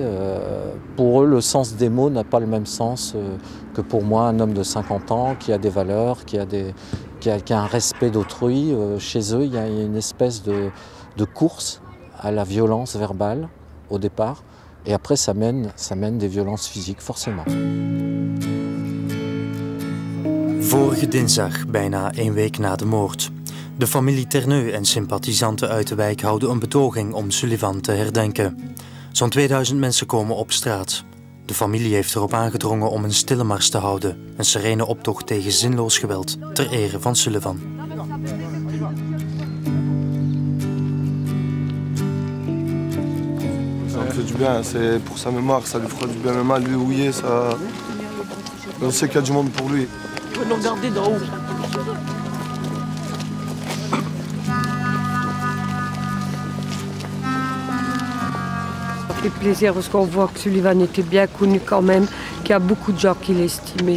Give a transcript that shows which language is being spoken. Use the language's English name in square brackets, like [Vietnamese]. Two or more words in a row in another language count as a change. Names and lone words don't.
[French] Pour eux, le sens des mots n'a pas le même sens que pour moi, un homme de 50 ans qui a des valeurs, qui a un respect d'autrui. Chez eux, il y a une espèce de course à la violence verbale au départ. Et après, ça mène des violences physiques, forcément. [Dutch] Vorige dinsdag, bijna 1 week na de moord. De familie Terneu en sympathisanten uit de wijk houden een betoging om Sullivan te herdenken. Zo'n 2000 mensen komen op straat. De familie heeft erop aangedrongen om een stille mars te houden. Een serene optocht tegen zinloos geweld ter ere van Sullivan. [French] Ça me fait du bien, c'est pour sa mémoire, ça lui fera du bien. Même à lui où il est, ça... On sait qu'il y a du monde pour lui. On peut nous regarder d'en haut. Ça fait plaisir parce qu'on voit que Sullivan était bien connu quand même, qu'il y a beaucoup de gens qui l'estimaient.